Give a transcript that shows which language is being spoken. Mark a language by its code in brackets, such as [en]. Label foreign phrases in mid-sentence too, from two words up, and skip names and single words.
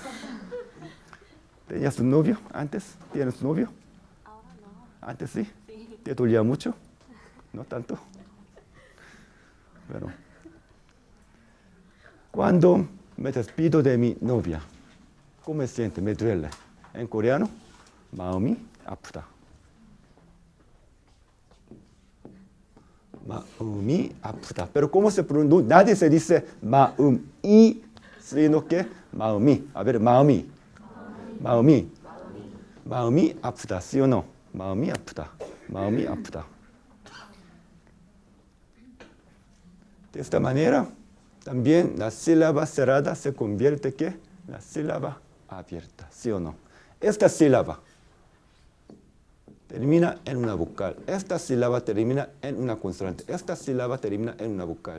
[es] ¿Tenías un novio antes? ¿Tienes novio? Ahora no. ¿Antes sí? Sí. ¿Te dolía mucho? ¿No tanto? Bueno. Cuando me despido de mi novia, ¿cómo me siento? Me duele. En coreano, [ko] 마음이 아프다. 마음이 아프다. [es] Pero ¿cómo se pronuncia? Nadie se dice 마음이, sino que 마음이. A ver, [ko] 마음이. 마음이 아프다. [es] ¿Sí o no? [ko] 마음이 아프다. 마음이 아프다. [es] De esta manera, también la sílaba cerrada se convierte en la sílaba abierta, ¿sí o no? Esta sílaba termina en una vocal. Esta sílaba termina en una consonante. Esta sílaba termina en una vocal.